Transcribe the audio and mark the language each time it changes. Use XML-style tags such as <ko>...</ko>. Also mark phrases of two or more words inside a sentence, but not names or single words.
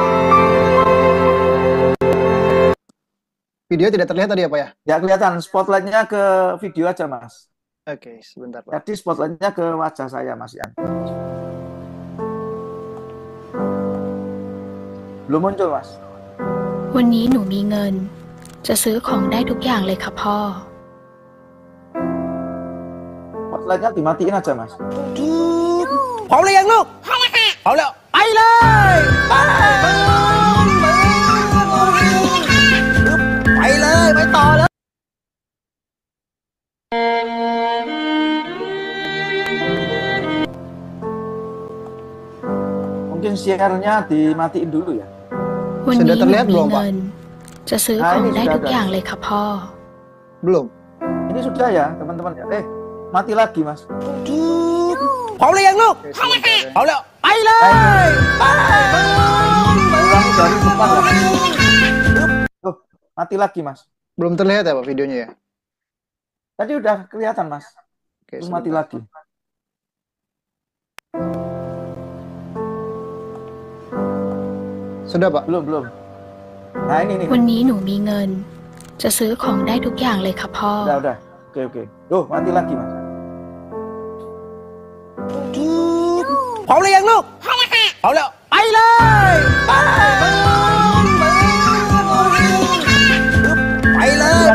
<id>Video tidak terlihat tadi apa ya? Ya kelihatan spotlightnya ke video aja Mas. Oke, sebentar Pak. Tadi spotlightnya ke wajah saya Mas Ian. Belum muncul Mas.</id> <th>วันนี้หนูมีเงิน จะซื้อของได้ทุกอย่างเลยค่ะพ่อ</th> <id>Spotlightnya dimatiin aja Mas.</id> <th>พร้อมหรือยังลูกพร้อมแล้วค่ะพร้อมแล้วไปเลยไปเลยไปต่อเลย</th> <id>Mungkin share-nya dimatiin dulu ya.</id> <th>วันนี้หนู</th> <id>Sudah terlihat</id> <th>มี</th> <id>belum, Pak?</id> <th>เงิน จะซื้อของได้ทุกอย่างเลยค่ะพ่อ</th> <id>Belum. Ini sudah ya teman-teman. Mati lagi Mas.</id> <th>พร้อมหรือยังลูก</th> <id>Oke, sebentar ya.</id> <th>พร้อมแล้วไปเลย</th> <id>Ulangi dari depan lah. Tuh, mati lagi Mas. Belum terlihat ya Pak videonya ya? Tadi udah kelihatan Mas. Oke, Terus mati sebentar. lagi. Sudah Pak? Belum. Nah ini nih.</id> <th>วันนี้หนูมีเงิน จะซื้อของได้ทุกอย่างเลยค่ะพ่อ</th> <id>Udah. Oke. Tuh, mati lagi Mas.</id> <th>พร้อมหรือยังลูกพร้อมแล้วค่ะพร้อมแล้วไปเลยไปเลย</th>